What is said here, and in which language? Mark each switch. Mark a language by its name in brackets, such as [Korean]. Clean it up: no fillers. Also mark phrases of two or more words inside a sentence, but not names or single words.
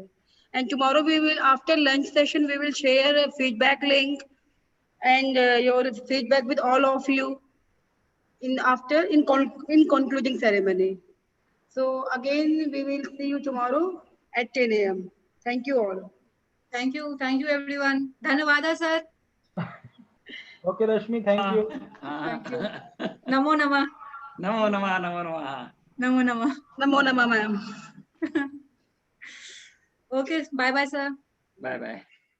[English] And tomorrow we will, after lunch session, we will share a feedback link and your feedback with all of you in concluding ceremony. So again, we will see you tomorrow at 10 a.m. Thank you all. Thank you everyone. Dhanawada sir. Okay, Rashmi, thank you. Thank you. [Sanskrit] Namo Namah. Namo Namah, Namo Namah. Namo Namah. Namo Namah, [English] ma'am. Okay, bye bye sir. Bye bye.